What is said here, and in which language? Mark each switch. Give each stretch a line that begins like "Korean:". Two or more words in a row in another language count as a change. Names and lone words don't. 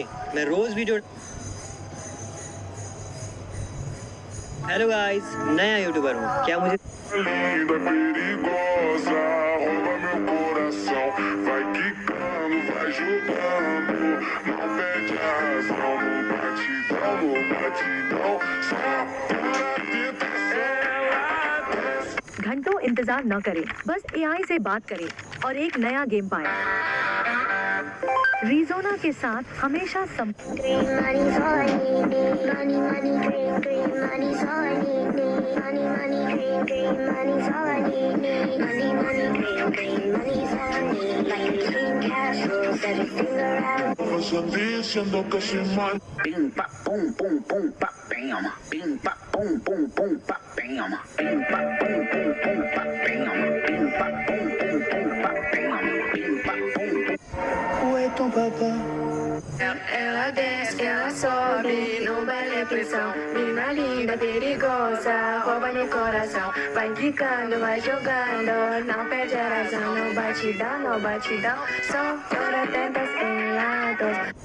Hindi: मैं रोज वीडियो
English: Hello guys,
Hindi: नया यूट्यूबर हूँ, क्या मुझे
Portuguese: Linda, perigosa, rouba meu coração. Vai quicando, vai jogando. Não perde a razão no batidão, só pura tentação.
Hindi: घंटों इंतजार न करें, बस एआई से बात करें और एक नया गेम पाएं। रीजोना के साथ हमेशा
English: Green money's all I need. Money, money, green, green money's all I need. Money, money, green, green money's all I need. Money, money, green, green money's all I need. Like green cash rules everything around.
Portuguese: Você dizendo que se man. Bing bop boom boom boom bop bam. Bing bop boom boom boom bop bam. Bing bop boom boom boom bop bam. Bing bop boom boom boom bop bam. Bing bop boom boom. Oi, ton papa. Ela desce, ela sobe, no baile pressão. Mina linda, perigosa, rouba meu coração. Vai quicando, vai jogando, não perde a razão. No batidão, só toda tentação.